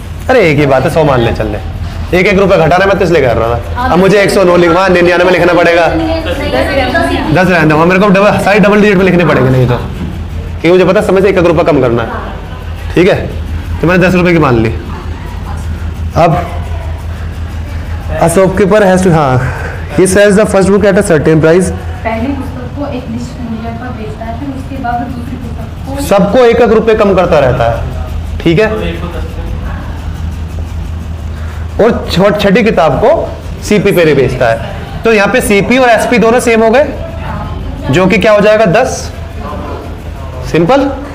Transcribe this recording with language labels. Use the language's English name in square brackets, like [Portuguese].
[Hindi] अरे एक ही बात है, 100 मान ले, चल ले। 1 रुपए घटाना मैं तो इसलिए कर रहा था। अब मुझे 109 लिखवा 99 में लिखना पड़ेगा। 10 रहने दो, मेरे को सारी डबल डिजिट में लिखनी पड़ेगी, नहीं तो क्योंकि मुझे पता समय से 1 रुपया कम करना है। ठीक है, तो मैंने 10 रुपए की मान ली। [English] अब a shopkeeper has to, हाँ, he sells the first book at a certain price. [Hindi] पहली पुस्तक को एक निश्चित मूल्य पर बेचता है, फिर उसके बाद दूसरी पुस्तक को सबको 1 रुपए कम करता रहता है। ठीक है, और छठी किताब को सीपी पे बेचता है। तो यहाँ पे सीपी और एसपी दोनों सेम हो गए, जो कि क्या हो जाएगा 10। सिंपल।